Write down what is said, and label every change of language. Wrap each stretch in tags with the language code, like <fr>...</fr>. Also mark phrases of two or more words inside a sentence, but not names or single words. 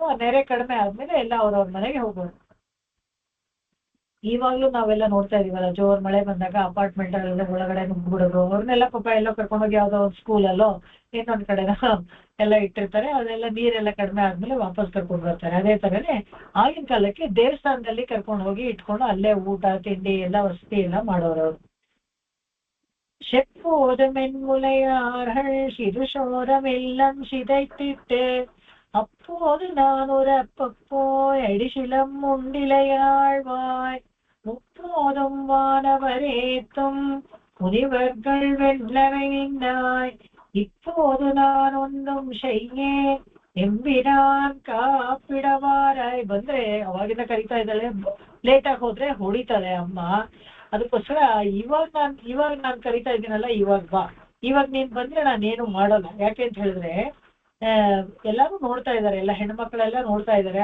<kn>ಆ ನೆರೆ ಕಡಿಮೆ ಆದ್ಮೇಲೆ ಎಲ್ಲ ಅವ್ರವ್ರ ಮನೆಗೆ ಹೋಗೋರು. ಇವಾಗ್ಲೂ ನಾವೆಲ್ಲ ನೋಡ್ತಾ ಇದೀವಲ್ಲ, ಜೋರ್ ಮಳೆ ಬಂದಾಗ ಅಪಾರ್ಟ್ಮೆಂಟ್ ಅಲ್ಲೆಲ್ಲ ಒಳಗಡೆ ನುಗ್ಬಿಡೋದು. ಅವ್ರನ್ನೆಲ್ಲ ಪಾಪ ಎಲ್ಲೋ ಕರ್ಕೊಂಡೋಗಿ ಯಾವ್ದೋ ಒಂದು ಸ್ಕೂಲಲ್ಲೋ ಇನ್ನೊಂದ್ ಕಡೆನ ಎಲ್ಲ ಇಟ್ಟಿರ್ತಾರೆ. ಅದೆಲ್ಲ ನೀರೆಲ್ಲ ಕಡಿಮೆ ಆದ್ಮೇಲೆ ವಾಪಸ್ ಕರ್ಕೊಂಡು ಬರ್ತಾರೆ. ಅದೇ ತರನೇ ಆಗಿನ ಕಾಲಕ್ಕೆ ದೇವಸ್ಥಾನದಲ್ಲಿ ಕರ್ಕೊಂಡು ಹೋಗಿ ಇಟ್ಕೊಂಡು ಅಲ್ಲೇ ಊಟ ತಿಂಡಿ ಎಲ್ಲ ವಸತಿ ಎಲ್ಲ ಮಾಡೋರು.</kn> <ta>செப்போது மென்முலையார்கள் சிறுசோரமெல்லாம் சிதைத்திட்டு அப்போது நான் ஒரு அப்பப்போய் அடிசிலம் உண்டிலையாழ்வாய். முப்போதும் வானவரேத்தும் முனிவர்கள் வெள்ளவை நின்னாய். இப்போது நான் ஒன்றும் செய்ಯೇ எம்பிரான் காப்பிடவாராய்.</ta> <kn>ಬಂದ್ರೆ ಅವಾಗಿಂದ ಕರಿತಾ ಇದ್ದಾಳೆ, ಲೇಟ್ ಆಗಿ ಹೋದ್ರೆ ಹೊಡಿತಾರೆ ಅಮ್ಮ. ಅದಕ್ಕೋಸ್ಕರ ಇವಾಗ ನಾನು ಕರಿತಾ ಇದ್ದೀನಲ್ಲ, ಇವಾಗ ಬಾ, ಇವಾಗ ನೀನ್ ಬಂದ್ರೆ ನಾನೇನು ಮಾಡಲ್ಲ. ಯಾಕೆ ಅಂತ ಹೇಳಿದ್ರೆ ಎಲ್ಲಾರು ನೋಡ್ತಾ ಇದಾರೆ, ಎಲ್ಲ ಹೆಣ್ಮಕ್ಳೆಲ್ಲ ನೋಡ್ತಾ ಇದಾರೆ.</kn>